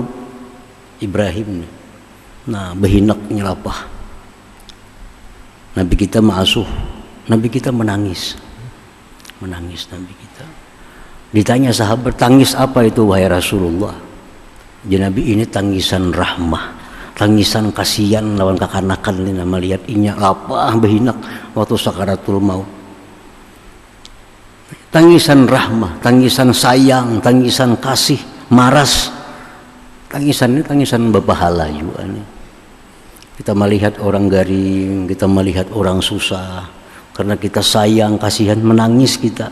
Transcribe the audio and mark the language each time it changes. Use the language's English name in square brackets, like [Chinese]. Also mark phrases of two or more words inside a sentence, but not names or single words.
[Banjar] Ibrahim ini, nah behinak nyelapah. [Indonesian] Nabi kita ma'asuh, Nabi kita menangis Nabi kita. Ditanya sahabat, tangis apa itu wahai Rasulullah? Jadi Nabi ini tangisan rahmah, [Banjar] tangisan kasihan lawan kakanakan ini, melihat inya lapah behinak waktu sakaratul maut. [Indonesian] Tangisan rahmah, tangisan sayang, tangisan kasih, maras. Tangisan ini tangisan berpahala juga nih. Kita melihat orang garing, kita melihat orang susah, karena kita sayang, kasihan, menangis kita.